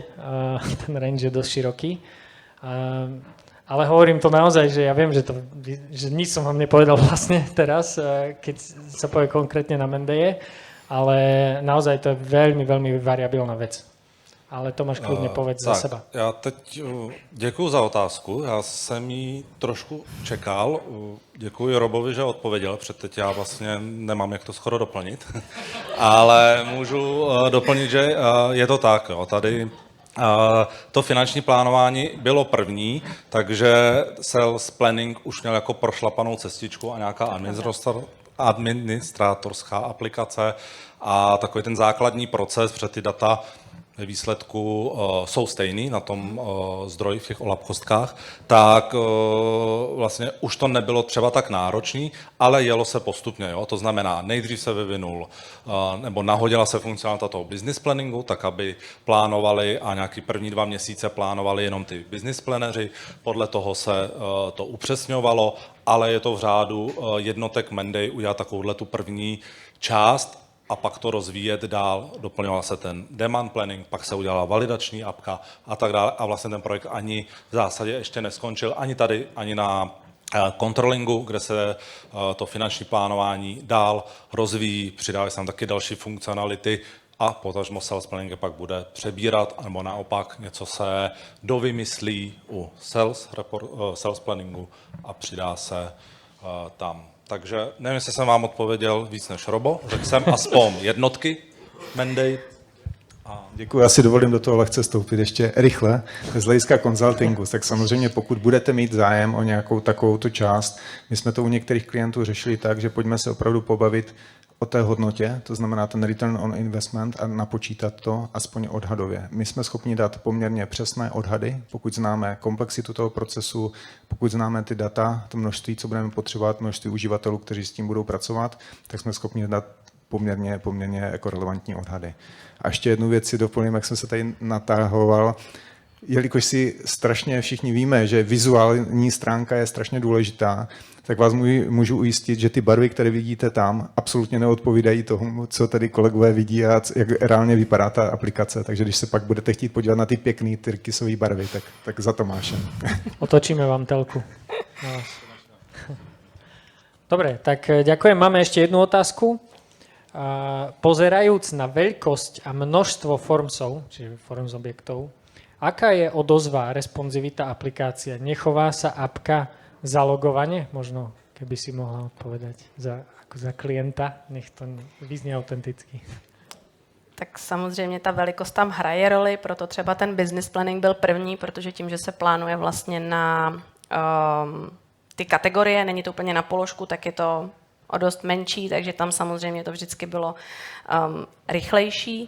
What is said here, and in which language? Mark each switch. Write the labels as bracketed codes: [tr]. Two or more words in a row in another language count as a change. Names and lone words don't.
[sk] Ten range je dosť široký. Ale hovorím to naozaj, že ja viem, že nič som vám nepovedal vlastne teraz, keď sa povie konkrétne na mendeje, ale naozaj to je veľmi, veľmi variabilná vec. Ale Tomáš, klidně povedz za seba. [cs] Já teď děkuju za otázku, já jsem ji trošku čekal. Děkuji Robovi, že odpověděl, protože teď já vlastně nemám jak to skoro doplnit. Ale můžu doplnit, že je to tak. Jo. Tady to finanční plánování bylo první, takže [en] sales planning [cs] už měl jako prošlapanou cestičku a nějaká administrátorská aplikace a takový ten základní proces, protože ty data ve výsledku jsou stejný na tom zdroji v těch olapkostkách, tak vlastně už to nebylo třeba tak náročný, ale jelo se postupně. Jo? To znamená, nejdřív se vyvinul nebo nahodila se funkcionalita toho [en] business planningu, [cs] tak aby plánovali a nějaký první 2 měsíce plánovali jenom ty [en] business planeři, [cs] podle toho se to upřesňovalo, ale je to v řádu jednotek Monday udělat takovouhle tu první část a pak to rozvíjet dál, doplňoval se ten [en] demand planning, [cs] pak se udělala validační apka a tak dále a vlastně ten projekt ani v zásadě ještě neskončil, ani tady, ani na controllingu, kde se to finanční plánování dál rozvíjí, přidávají se tam taky další funkcionality a potažmo [en] sales planning [cs] pak bude přebírat, nebo naopak něco se dovymyslí u [en] sales planningu [cs] a přidá se tam. Takže nevím, jestli jsem vám odpověděl víc než Robo, řekl jsem aspoň jednotky Monday. Děkuji, já si dovolím do toho lehce vstoupit ještě rychle. Z hlediska konzultingu, tak samozřejmě pokud budete mít zájem o nějakou takovouto část, my jsme to u některých klientů řešili tak, že pojďme se opravdu pobavit o té hodnotě, to znamená ten [en] return on investment [cs] a napočítat to aspoň odhadově. My jsme schopni dát poměrně přesné odhady, pokud známe komplexitu toho procesu, pokud známe ty data, to množství, co budeme potřebovat, množství uživatelů, kteří s tím budou pracovat, tak jsme schopni dát poměrně jako relevantní odhady. A ještě jednu věc si doplním, jak jsem se tady natáhoval, jelikož si strašně všichni víme, že vizuální stránka je strašně důležitá, tak vás můžu ujistit, že ty barvy, které vidíte tam, absolutně neodpovídají tomu, co tady kolegové vidí a jak reálně vypadá ta aplikace. Takže když se pak budete chtít podívat na ty pěkné tyrkysové barvy, tak za Tomášem. Otočíme vám telku. No. [sk] Dobre, tak ďakujem. Máme ešte jednu otázku. Pozerajúc na veľkosť a množstvo formsov, čiže forms objektov, aká je odozva, responsivita aplikácie? Nechová sa apka zalogovanie? Možno, keby si mohla odpovedať za klienta, nech to vyznie autenticky. [cs] Tak samozřejmě ta velikost tam hraje roli, proto třeba ten [en] business planning [cs] byl první, protože tím, že se plánuje vlastně na ty kategorie, není to úplně na položku, tak je to o dost menší, takže tam samozřejmě to vždycky bylo rychlejší.